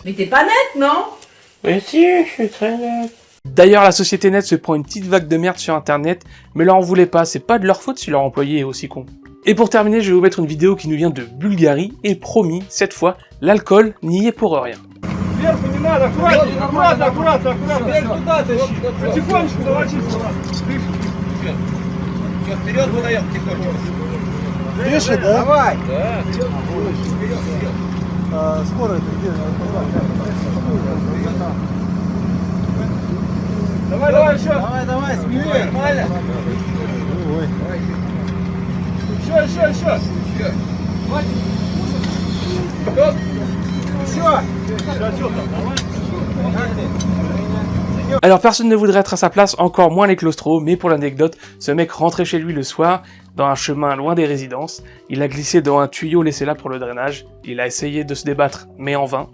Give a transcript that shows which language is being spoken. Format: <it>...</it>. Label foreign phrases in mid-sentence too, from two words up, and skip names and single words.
<fr>Mais t'es pas net, non? Mais si, je suis très net. D'ailleurs, la société net se prend une petite vague de merde sur internet, mais leur en voulez pas, c'est pas de leur faute si leur employé est aussi con. Et pour terminer, je vais vous mettre une vidéo qui nous vient de Bulgarie, et promis, cette fois, l'alcool n'y est pour rien.</fr> <ru>Тише, да? Давай. Скорость где? Давай, еще. Давай, смелее, нормально. Еще.</ru> <fr>Alors personne ne voudrait être à sa place, encore moins les claustros, mais pour l'anecdote, ce mec rentrait chez lui le soir, dans un chemin loin des résidences, il a glissé dans un tuyau laissé là pour le drainage, il a essayé de se débattre, mais en vain.</fr>